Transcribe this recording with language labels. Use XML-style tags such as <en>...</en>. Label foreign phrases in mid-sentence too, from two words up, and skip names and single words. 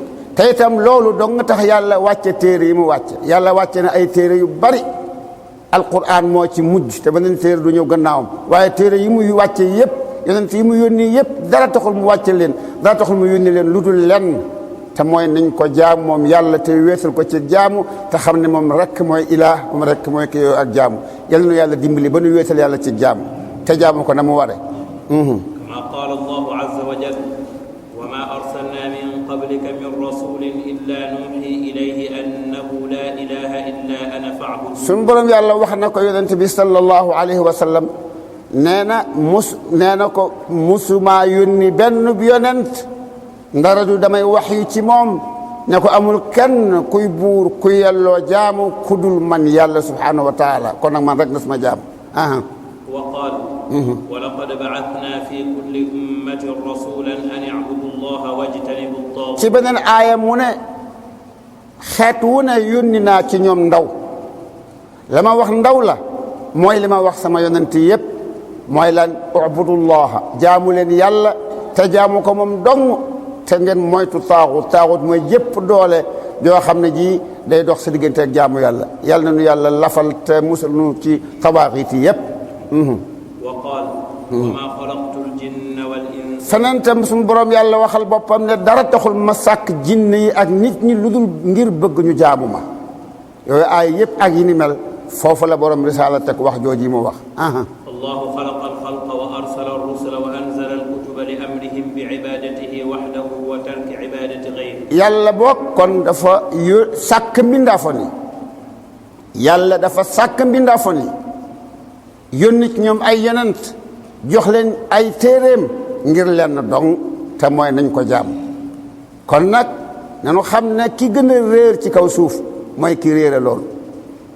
<wo>te itam loolu dong nga tax yàlla wàcce téere yi mu wàcce yàlla wàcce na ay téere yu bari alquran moo ci mujj te beneen téere du ñëw gannaawam waaye téere yi muy wàcce yëpp yonent yi mu yónni yëpp dara taxul mu wàcce leen dara taxul mu yónni leen lu dul lenn te mooy nañ ko jaamu moom yàlla te wéetal ko ci jaamu te xam ne moom rek mooy ilaah moom rek mooy ki yow ak jaamu yal na yàlla dimbali ba nu wéetal yàlla ci jaamu te jaamu ko na mu ware</wo> <ar>كما قال الله عز وجل وما أرسلنا من قبلك من رسول إلا نوحي إليه أنه لا إله إلا أنا فاعبدون</ar> <wo>sun borom yàlla wax na ko yonent bi</wo> <ar>صلى الله عليه وسلم</ar> <wo>nee na ko musuma yónni benn bi yonent ndara du damay wax yu ci moom ne ko amul kenn kuy buur kuy yelloo jaamu kudul man yàlla</wo> <ar>سبحانه وتعالى</ar> <wo>kon nag man rek na sama jaam</wo> <ar>وقال ولقد بعثنا في كل أمة رسولا أن اعبدوا الله واجتنبوا الطاغوت</ar> <wo>ci beneen aaya mu ne xeet wu ne yónni naa ci ñoom ndaw la ma wax ndaw la mooy li ma wax sama yonent yëpp mooy lan ubudullaha jaamu leen yàlla te jaamu ko moom dong te ngeen moytu taaxut mooy jëpp doole joo xam ne ji day dox sa diggante ak jaamu yàlla yàlla na nu yàlla lafal te musal nu ci tabaaxit yi yëpp</wo> <ar>وقال وما خلقت الجن والإنس</ar> <wo>feneen tam suñu borom yàlla waxal boppam ne dara taxul ma sàkk jinne yi ak nit ñi lu dul ngir bëgg ñu jaamu ma yooyu ay yëpp ak yi ni mel foofu la borom risaala teg wax jooji mu wax</wo> <ar>الله خلق الخلق وأرسل الرسل وأنزل الكتب لأمرهم بعبادته وحده وترك عبادة غيره</ar> <wo>yàlla boog kon dafa sàkk mbindaafon yi yàlla dafa sàkk mbindaafon yi yónni ci ñoom ay yonent jox leen ay téeréem ngir lenn dong te mooy nañ ko jaam kon nag nanu xam ne ki gën a réer ci kaw suuf mooy ki réere loolu ki</wo>